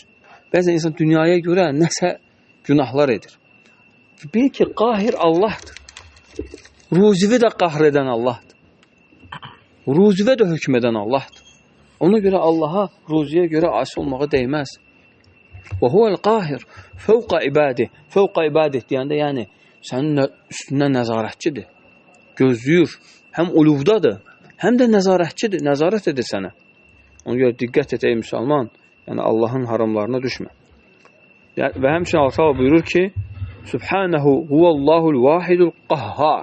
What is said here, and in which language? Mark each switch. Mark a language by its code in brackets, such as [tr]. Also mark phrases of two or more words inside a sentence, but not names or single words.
[az] Bəzən insan dünyaya görə nəsə günahlar edir. Bil ki qahir Allahdır. Ruzivi də qahr edən Allahdır. Ruzivə də hökm edən Allahdır. Ona görə Allaha, ruziyə görə asi olmağa dəyməz. [ar] وهو القاهر فوق عباده. فوق عباده [az] deyəndə yəni sənin üstündən nəzarətçidir. Gözləyir. Həm uluvdadır, həm də nəzarətçidir. Nəzarət edir sənə. Ona görə diqqət et ey müsəlman. Yəni Allahın haramlarına düşmə. Və həmçinin Allah Taala buyurur ki: [ar] "سبحانه هو الله الواحد القهار."